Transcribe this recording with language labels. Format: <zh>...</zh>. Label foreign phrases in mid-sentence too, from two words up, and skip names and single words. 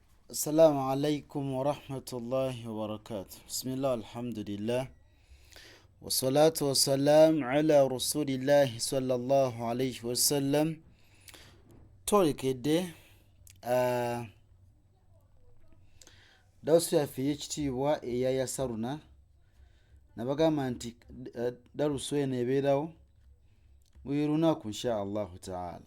<ar>السلام عليكم ورحمة الله وبركاته. بسم الله الحمد لله والصلاة والسلام على رسول الله صلى الله عليه وسلم.</ar> <lg>Twolekede darusu yaffe ey'ekitiibwa eya Yasaruna nabagamba nti darusu eno ebeerawo buli lunaku</lg> <ar>إن شاء الله تعالى.</ar>